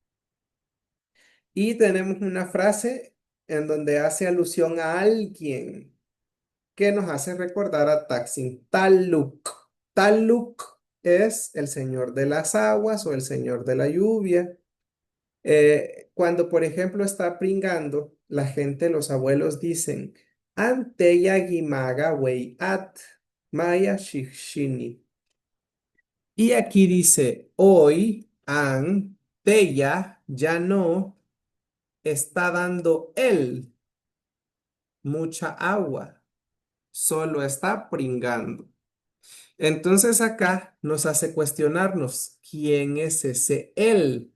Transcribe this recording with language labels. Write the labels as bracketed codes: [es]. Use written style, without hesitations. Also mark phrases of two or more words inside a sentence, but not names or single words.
[es] Y tenemos una frase en donde hace alusión a alguien que nos hace recordar a Taksin Taluk. Taluk es el señor de las aguas o el señor de la lluvia. Cuando, por ejemplo, está pringando, la gente, los abuelos dicen, [ppl] Anteya gimaga wei at maya shishini. [es] Y aquí dice, hoy, an, teya, ya no, está dando él mucha agua, solo está pringando. Entonces acá nos hace cuestionarnos, ¿quién es ese él?